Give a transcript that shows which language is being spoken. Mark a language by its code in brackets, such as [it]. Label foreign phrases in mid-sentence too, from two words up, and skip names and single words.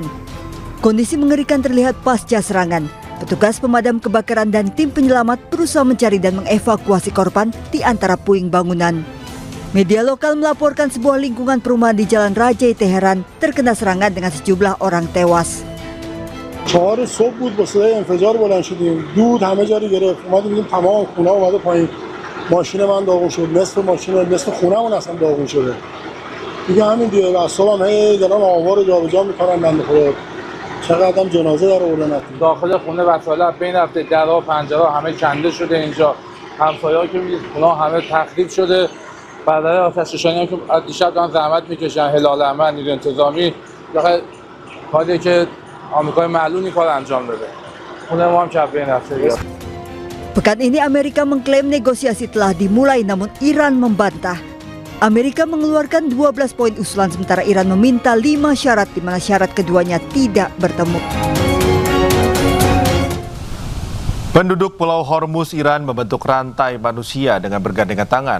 [id] Kondisi mengerikan terlihat pasca serangan. Petugas pemadam kebakaran dan tim penyelamat berusaha mencari dan mengevakuasi korban di antara puing bangunan. Media lokal melaporkan sebuah lingkungan perumahan di Jalan Rajai Teheran terkena serangan dengan sejumlah orang tewas. [fa] 4 صبح بود با صدای انفجار بلند شدیم دود همه جا رو گرفت اومدیم دیدیم تمام خونه اومده پایین ماشین من داغون شد نصف خونه‌مون اصلا داغون شده دیگه همین دیگه اعصابم هی دارن آوار رو جابجا میکنن بنده خدا چقدر هم جنازه در آوردن داخل خونه وسایل بین رفته درها و پنجره همه کنده شده اینجا همسایه‌ها که میگید خونه همه تخریب شده برای آتش‌نشانی که دیشب دارن زحمت میکشن هلال احمر نیروی انتظامی داخل کاری که آمریکای معلومی کار انجام داده. خونه ما هم کف بین رفته. [id] Pekan ini Amerika mengklaim negosiasi telah dimulai namun Iran membantah. Amerika mengeluarkan 12 poin usulan sementara Iran meminta 5 syarat di mana syarat keduanya tidak bertemu. Penduduk Pulau Hormuz Iran membentuk rantai manusia dengan bergandengan tangan.